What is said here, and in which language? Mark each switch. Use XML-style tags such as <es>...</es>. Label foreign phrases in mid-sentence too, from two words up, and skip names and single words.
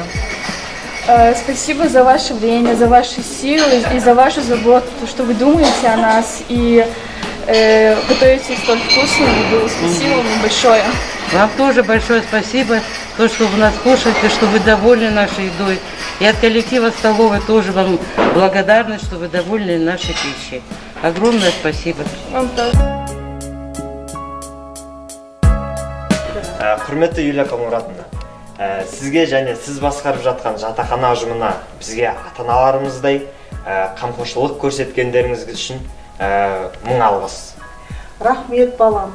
<ru>Спасибо за ваше время, за ваши силы и за вашу заботу, что вы думаете о нас и готовите столь вкусную еду. Спасибо вам большое. Вам тоже большое спасибо, то, что вы нас кушаете, что вы довольны нашей едой. И от коллектива столовой тоже вам благодарны, что вы довольны нашей пищей. Огромное спасибо. Вам тоже.</ru> <kk>Құрметті Юлия Камуратовна, сізге және сіз басқарып жатқан жатақхана ұжымына бізге ата-аналарымыздай қамқоршылық көрсеткендеріңіз үшін мың алғыс. Рахмет балам.</kk>